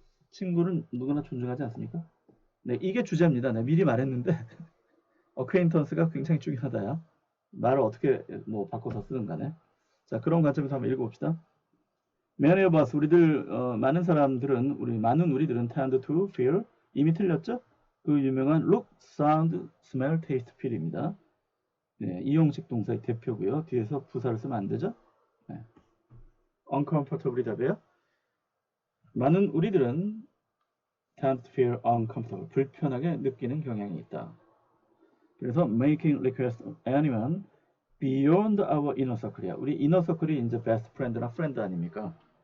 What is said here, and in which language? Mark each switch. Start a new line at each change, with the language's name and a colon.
Korean: 친구는 누구나 존중하지 않습니까? 네, 이게 주제입니다. 네, 미리 말했는데 어퀘인턴스가 굉장히 중요하다요. 말을 어떻게 뭐 바꿔서 쓰든 간에. 자, 그런 관점에서 한번 읽어봅시다.
English: Many of us,
Korean: 많은 사람들은, 많은 우리들은
English: tend to feel,
Korean: 이미 틀렸죠? 그 유명한 look, sound, smell, taste, feel입니다. 네, 이용식 동사의 대표고요. 뒤에서 부사를 쓰면 안 되죠? 네. uncomfortable이 답이에요. 많은 우리들은
English: tend to feel uncomfortable,
Korean: 불편하게 느끼는 경향이 있다. 그래서
English: making request of anyone beyond our inner circle이야.
Korean: 우리 inner circle이 이제 best friend나 friend 아닙니까?